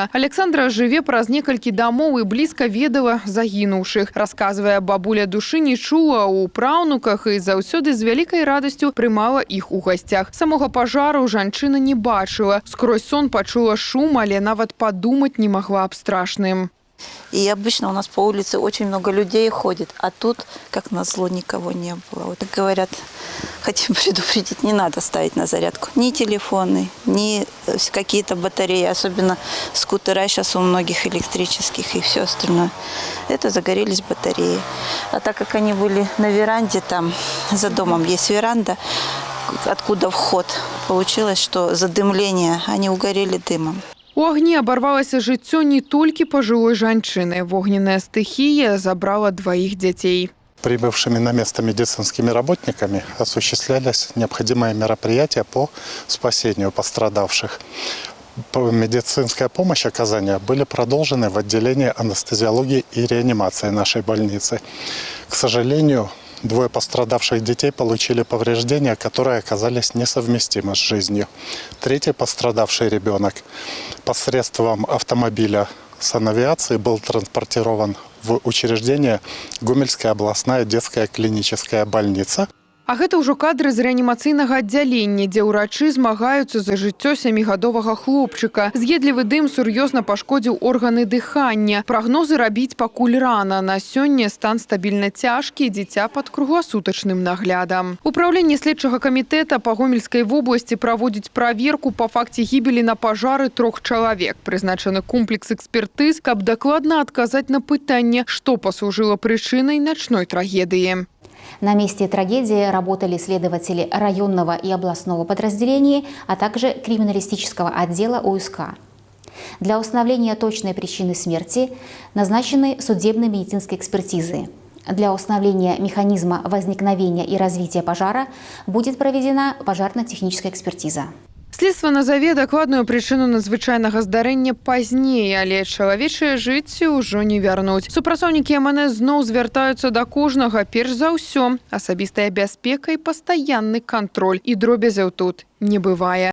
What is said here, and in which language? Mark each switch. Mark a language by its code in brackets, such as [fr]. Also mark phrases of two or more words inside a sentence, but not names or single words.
[be] Александра жыве праз некалькі дамоў і блізка ведала загінуўшых. Расказвае, бабуля душы не чула ў праўнуках і заўсёды з вялікай радасцю прымала іх у гасцях. Самога пажару жанчына не бачыла. Скрозь сон пачула шум, але нават падумаць не магла аб страшным. [ru] И обычно у нас по улице очень много людей ходит, а тут, как назло, никого не было. Вот так говорят, хотим предупредить, не надо ставить на зарядку ни телефоны, ни какие-то батареи, особенно скутера сейчас у многих электрических и все остальное. Это загорелись батареи. А так как они были на веранде, там за домом есть веранда, откуда вход, получилось, что задымление, они угорели дымом. [be] У агні абарвалася жыццё не толькі пажылой жанчыны. Вогненная стыхія забрала 2 дзяцей. [ru] Прибывшими на место медицинскими работниками осуществлялись необходимые мероприятия по спасению пострадавших. Медицинская помощь оказания были продолжены в отделении анестезиологии и реанимации нашей больницы. К сожалению, 2 пострадавших детей получили повреждения, которые оказались несовместимы с жизнью. 3-й пострадавший ребенок посредством автомобиля санавиации был транспортирован в учреждение Гомельская областная детская клиническая больница. [be] А гэта ўжо кадры з рэанімацыйнага аддзялення, дзе ўрачы змагаюцца за жыццё 7-гадовага хлопчыка. З'едлівы дым сур'ёзна пашкодзіў органы дыхання. Прагнозы рабіць пакуль рана. На сёння стан стабільна цяжкі, дзіця пад кругласутачным наглядам. Управленне следчага камітэта па Гомельскай вобласці праводзіць праверку па факце гібелі на пажары 3 чалавек. Прызначаны комплекс экспертыз, каб дакладна адказаць на пытанне, што паслужыла прычынай начной трагедыі. [ru] На месте трагедии работали следователи районного и областного подразделений, а также криминалистического отдела УСК. Для установления точной причины смерти назначены судебно-медицинские экспертизы. Для установления механизма возникновения и развития пожара будет проведена пожарно-техническая экспертиза. [be] Следства назаве дакладную прычыну надзвычайнага здарэння пазней, але чалавечае жыцце ўжо не вярнуць. Супрацоўнікі МНС зноў звяртаюцца да кожнага, перш за ўсё. Асабістая бяспека і пастаянны кантроль. І дробязяў тут не бывае.